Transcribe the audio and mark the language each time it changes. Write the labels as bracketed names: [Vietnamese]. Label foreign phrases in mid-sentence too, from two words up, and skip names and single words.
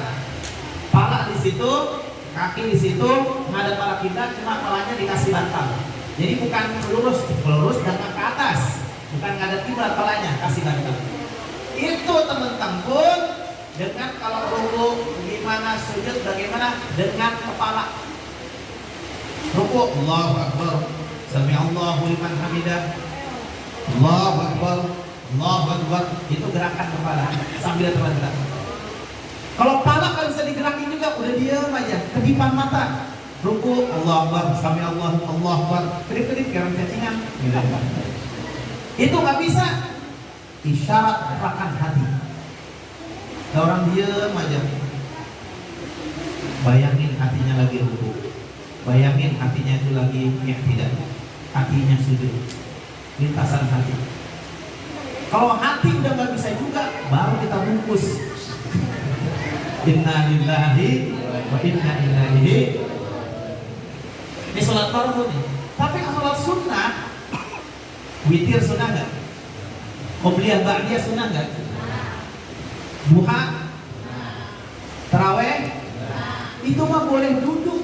[Indonesian] Kepala di situ, kaki di situ, ngadep arah kiblat, cuma kepalanya dikasih bantal. Jadi bukan lurus dengan ke atas, bukan ngadep kiblat, kepalanya kasih bantal. Itu teman-teman pun dengan kalau ruku gimana, sujud bagaimana, dengan kepala. [Arabic] ركوع الله أكبر سمع الله لمن حمده الله أكبر الله أكبر. [Indonesian] Itu gerakan kepala sambil tergerak. Kalau kepala kan bisa digerakin juga, udah diam aja, kedipan mata. [Arabic] ركوع الله أكبر سمع الله أكبر, [Indonesian] kedip-kedip kayak orang cacingan. Itu nggak bisa. Isyarat gerakan hati. Ada orang diam aja. Bayangin hatinya lagi ruku. Bayangin hatinya itu lagi tidak, hatinya sujud. lintasan hati. Kalau hati udah nggak bisa juga, baru kita bungkus. [Arabic] إنا لله وإنا إليه. [Indonesian] Ini sholat fardu nih. Tapi kalau sholat sunnah, witir sunnah nggak? Qobliyah ba'diyah sunnah nggak? Duha, taraweh, itu mah boleh duduk.